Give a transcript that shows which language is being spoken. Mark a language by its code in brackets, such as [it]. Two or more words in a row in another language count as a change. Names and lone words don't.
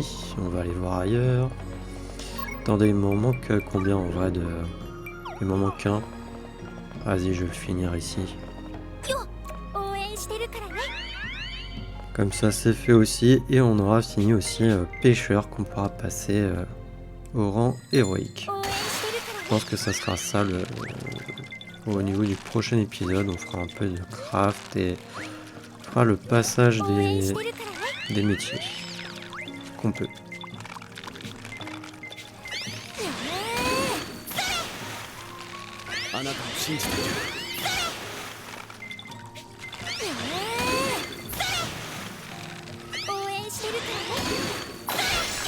[fr] On va aller voir ailleurs. Attendez, il m'en manque combien en vrai de. Il m'en manque un. Vas-y, je vais le finir ici. [ja] 応援してるからね。 [fr] Comme ça, c'est fait aussi. Et on aura fini aussi pêcheur qu'on pourra passer au rang héroïque. [ja] 応援してるからね。 [fr] Je pense que ça sera ça au niveau du prochain épisode. On fera un peu de craft et on fera le passage [ja] 応援してるからね。 [fr] des métiers qu'on peut. [ja] あなたを信じている応援してるからね。